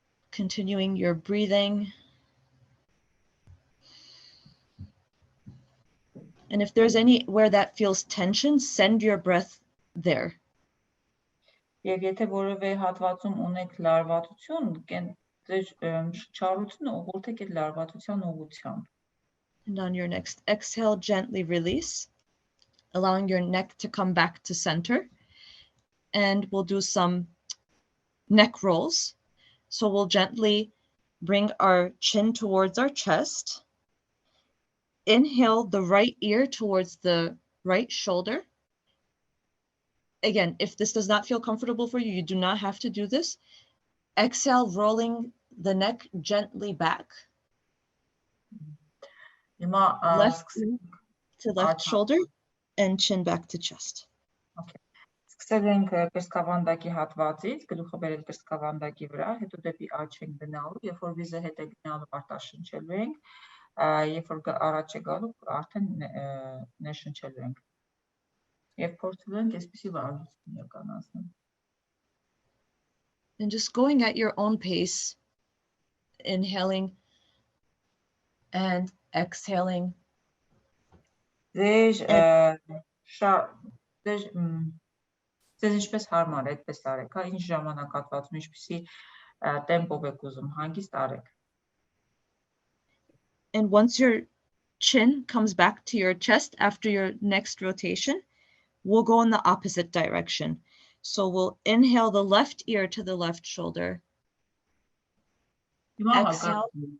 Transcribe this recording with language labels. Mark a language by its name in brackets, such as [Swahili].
[English] Continuing your breathing. And if there's anywhere that feels tension, send your breath there. [Armenian] Եվ եթե որևէ հատվածում ունեք լարվածություն, շարությունը ուղղորդեք այդ լարվածության ուղղությամբ։ [English] And on your next exhale, gently release, allowing your neck to come back to center. And we'll do some neck rolls. So we'll gently bring our chin towards our chest. Inhale the right ear towards the right shoulder. Again, if this does not feel comfortable for you, you do not have to do this. Exhale, rolling the neck gently back. Left ear to left shoulder and chin back to chest. Okay. [Armenian] Սկսել ենք կրծքավանդակի հատվածից, գլուխը բերել կրծքավանդակի վրա, հետո դեպի աջ ենք գնալու, երբ որ վիզը հետ է գնալու արտաշնչելու ենք, երբ որ առաջ է գալու, արդեն ներշնչելու ենք։ Եվ փորձելու ենք այսպիսի վարժություն իրականացնել։ [English] And just going at your own pace, inhaling and exhaling. [Armenian] Ձեզ ինչպես հարմար է, այդպես արեք, հա, ինչ ժամանակահատվածում, ինչպիսի տեմպով եք ուզում, հանգիստ արեք։ [English] And once your chin comes back to your chest after your next rotation, we'll go in the opposite direction. So we'll inhale the left ear to the left shoulder. Exhale.